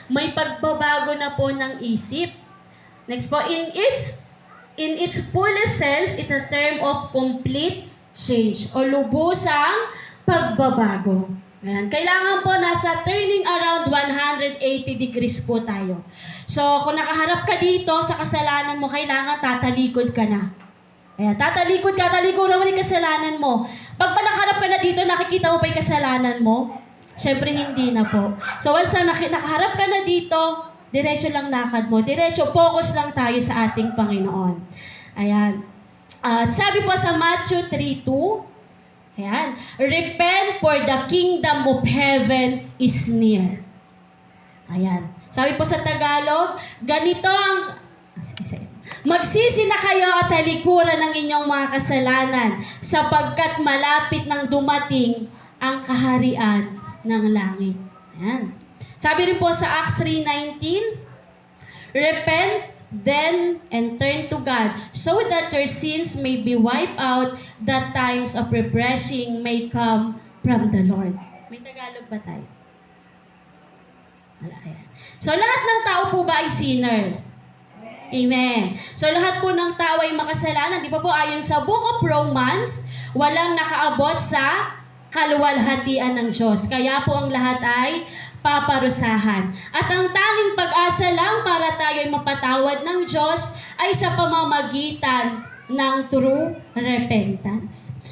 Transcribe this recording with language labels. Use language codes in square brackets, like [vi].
[tl] May pagbabago na po ng isip. [en] Next po, in its fullest sense, it's a term of complete change [tl] o lubusang pagbabago. Ayan. Kailangan po nasa [en] turning around 180 degrees [tl] po tayo. So, kung nakaharap ka dito sa kasalanan mo, kailangan tatalikod ka na. Ayan, tatalikod ka, talikuran mo yung kasalanan mo. Pag nakaharap ka na dito, nakikita mo pa yung kasalanan mo? Siyempre, hindi na po. So, once na nakaharap ka na dito, diretso lang lakad mo. Diretso, focus lang tayo sa ating Panginoon. Ayan. At sabi po sa Matthew 3:2, ayan, [en] repent for the kingdom of heaven is near. Ayan. [tl] Sabi po sa Tagalog, ganito ang... Magsisi na kayo at talikuran ng inyong mga kasalanan sapagkat malapit nang dumating ang kaharian ng langit. Ayan. Sabi rin po sa Acts 3:19, [en] repent then and turn to God so that your sins may be wiped out, that times of refreshing may come from the Lord. [tl] May Tagalog ba tayo? Wala, ayan. So lahat ng tao po ba ay sinner? Amen. So lahat po ng tao ay makasalanan. Di ba po ayon sa Book of Romans, walang nakaabot sa kaluwalhatian ng Diyos. Kaya po ang lahat ay paparusahan. At ang tanging pag-asa lang para tayo ay mapatawad ng Diyos ay sa pamamagitan ng true repentance.